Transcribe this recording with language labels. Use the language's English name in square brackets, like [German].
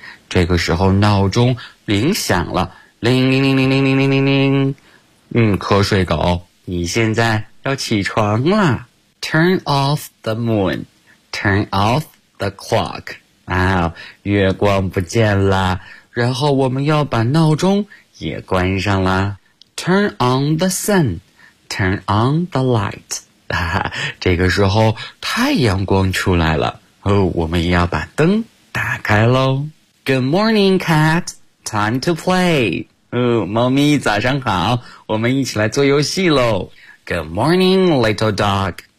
[Chinese] 这个时候闹钟铃响了，铃铃铃铃铃铃铃铃铃。瞌睡狗，你现在要起床了。 [English] Turn off the moon, turn off the clock. [Chinese] 啊，月光不见了，然后我们要把闹钟也关上了。 [English] Turn on the sun, turn on the light. [Chinese] 这个时候太阳光出来了，我们也要把灯打开咯。 [English] Good morning, cat. Time to play. [Chinese] 猫咪早上好，我们一起来做游戏咯。 [English] Good morning, little dog.